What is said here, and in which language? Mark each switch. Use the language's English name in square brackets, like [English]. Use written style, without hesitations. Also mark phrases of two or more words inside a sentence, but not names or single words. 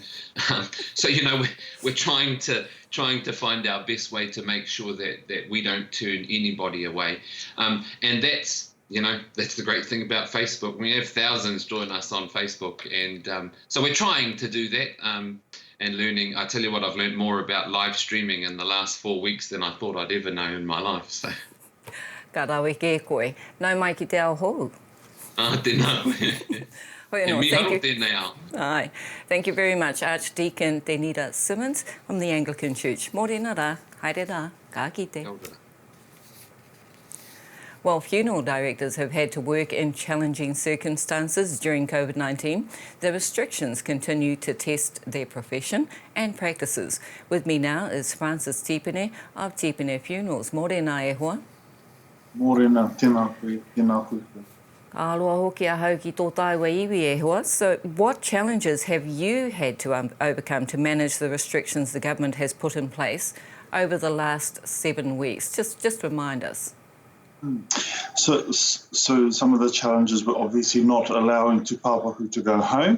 [English] So, you know, we're trying to find our best way to make sure that we don't turn anybody away. And that's, you know, that's the great thing about Facebook. We have thousands join us on Facebook. And so we're trying to do that and learning. I tell you what, I've learned more about live streaming in the last 4 weeks than I thought I'd ever know in my life. So. [Māori] Ka rawe ke koe. Nau mai ki te ao hou. Tēnā. Aye. [English] Thank you very much, Archdeacon Denita Simmons from the Anglican Church. [Māori] Mōrena rā, haere rā, ka kite. [English] While funeral directors have had to work in challenging circumstances during COVID-19, the restrictions continue to test their profession and practices. With me now is Francis Tipene of Tipene Funerals. [Māori] Morena e hoa. Morena, tēnā koe, tēnā koe. Aloha hoki a hau ki tō taiwa iwi e hoa. [English] So what challenges have you had to overcome to manage the restrictions the government has put in place over the last 7 weeks? Just remind us. So some of the challenges were obviously not allowing [Māori] Te Pāpaku [English] to go home.